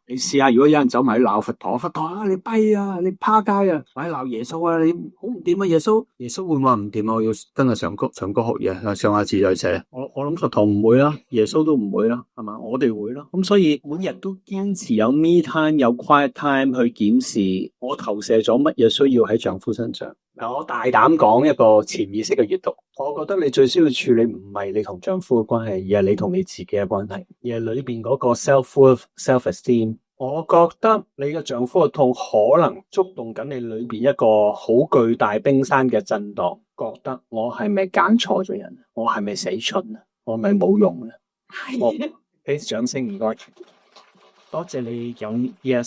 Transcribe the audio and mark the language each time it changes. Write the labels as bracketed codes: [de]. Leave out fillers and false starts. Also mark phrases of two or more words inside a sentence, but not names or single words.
[yue] 你試下，如果有人走埋去鬧佛陀啊，你跛啊，你趴街啊，或者鬧耶穌啊，你好唔掂啊，耶穌會話唔掂啊，我要跟阿長哥學嘢，上下自在寫。我諗佛陀唔會啦，耶穌都唔會啦，係嘛？我哋會啦。咁所以每日都堅持有 [en] me time [yue] 有 [en] quiet time [yue] 去檢視我投射咗乜嘢需要喺丈夫身上。嗱，我大膽講一個潛意識嘅閱讀，我覺得你最需要處理唔係你同丈夫嘅關係，而係你同你自己嘅關係，而係裏邊嗰個 [en] self-worth、self-esteem。 [yue] 我覺得你嘅丈夫嘅痛可能觸動緊你裏邊一個好巨大冰山嘅震盪，覺得我係咪揀錯咗人？我係咪死蠢啊？我係咪冇用啊？我俾掌聲唔該，多謝你講 yes。